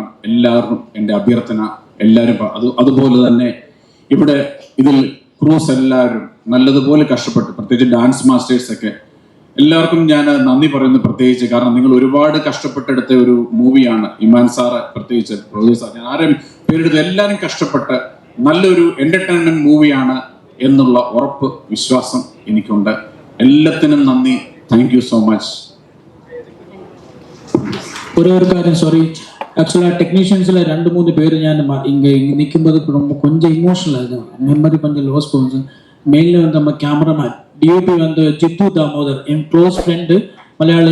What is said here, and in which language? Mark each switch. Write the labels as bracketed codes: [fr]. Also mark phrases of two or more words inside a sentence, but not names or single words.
[ml] എല്ലാവരും എൻ്റെ അഭ്യർത്ഥന, എല്ലാവരും അതുപോലെ തന്നെ ഇവിടെ ഇതിൽ ക്രൂസ് എല്ലാവരും നല്ലതുപോലെ കഷ്ടപ്പെട്ടു, പ്രത്യേകിച്ച് [en] dance masters [ml] ഒക്കെ എല്ലാവർക്കും ഞാൻ നന്ദി പറയുന്നു പ്രത്യേകിച്ച്. കാരണം നിങ്ങൾ ഒരുപാട് കഷ്ടപ്പെട്ടെടുത്ത ഒരു മൂവിയാണ്. ഇമാൻ സാറ് പ്രത്യേകിച്ച്, പ്രൊഡ്യൂസർ, ഞാൻ ആരെയും പേരെടുത്ത് എല്ലാവരും കഷ്ടപ്പെട്ട് നല്ലൊരു [en] entertainment movieയാണ് [ml] എന്നുള്ള ഉറപ്പ്, വിശ്വാസം എനിക്കുണ്ട്. എല്ലാത്തിനും നന്ദി. [en] thank you so much. [ta] ஒரு காரியம், சாரி, ஆக்சுவலாக டெக்னீஷியன்ஸில் 2-3 பேர் ஞான் இங்கே நிற்கும்போது ரொம்ப கொஞ்சம் இமோஷனல் ஆகுது, மெமரி கொஞ்சம் லாஸ் போகுது. மெயினில் வந்து நம்ம கேமராமேன் DOP வந்து ஜித்து தாமோதர், என் [en] close friend [ta] மலையாளி.